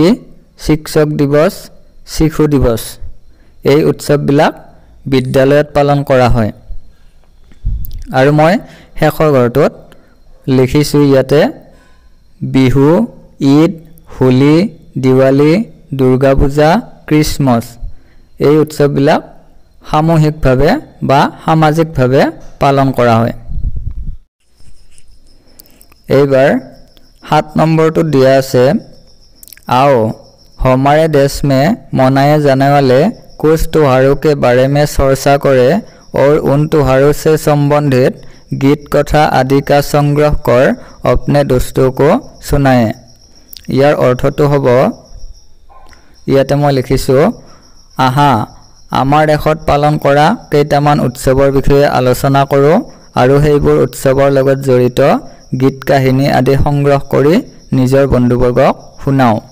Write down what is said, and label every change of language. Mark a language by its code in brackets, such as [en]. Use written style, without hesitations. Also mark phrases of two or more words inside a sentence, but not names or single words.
[as] শিক্ষক দিৱস শিশু দিৱস এই উৎসৱ বিলাক বিদ্যালয়ত পালন কৰা হয় আৰু মই শেষৰ ঘৰটোত লিখিছো ইয়াতে বিহু ঈদ হোলি দিৱালী দুৰ্গা পূজা খ্ৰীষ্টমাছ এই উৎসৱ বিলাক সামূহিকভাৱে বা সামাজিকভাৱে পালন কৰা হয় এইবাৰ 7 নম্বৰটো দিয়া আছে [hi] आओ हमारे देश में मनाए जाने वाले कुछ त्योहारों के बारे में चर्चा करें और उन त्योहारों से संबंधित गीत कथा आदि का संग्रह कर अपने दोस्तों को सुनाए यार [as] अर्थটো হ'ব ইয়াতে মই লিখিছো আহা আমাৰ দেশত পালন কৰা কেইটামান উৎসৱৰ বিষয়ে আলোচনা কৰো আৰু সেইবোৰ উৎসৱৰ লগত জড়িত গীত কাহিনী আদি সংগ্ৰহ কৰি নিজৰ বন্ধুবৰ্গক শুনাও